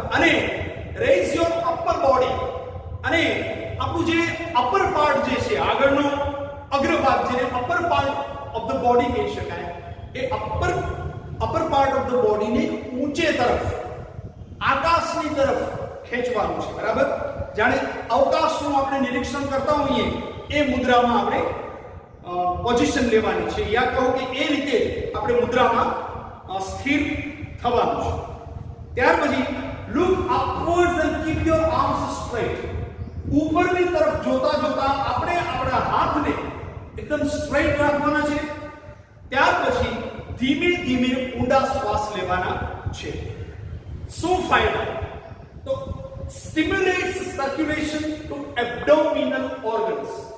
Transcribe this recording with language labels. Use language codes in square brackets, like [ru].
[gu] અને [en] raise your upper body, [gu] અને આપણું જે અપર પાર્ટ જે છે, આગળનો અગ્રભાગ જેને upper part of the body કહી શકાય, એ અપર પાર્ટ ઓફ ધ બોડીને ઊંચે તરફ, આકાશની તરફ ખેંચવાનું છે, બરાબર? જાણે અવકાશનું આપણે નિરીક્ષણ કરતા હોઈએ એ મુદ્રામાં આપણે પોઝિશન લેવાની છે, યા કહો કે એ રીતે આપણે મુદ્રામાં સ્થિર થવાનું છે. ત્યાર પછી [en] look upwards and keep your arms straight. [gu] ઉપરની તરફ જોતા જોતા આપણે આપણા હાથને એકદમ સ્ટ્રેટ રાખવાના છે. ત્યાર પછી ધીમે ધીમે ઊંડા શ્વાસ લેવાના છે. શું ફાયદા? [en] તો stimulates circulation to abdominal organs.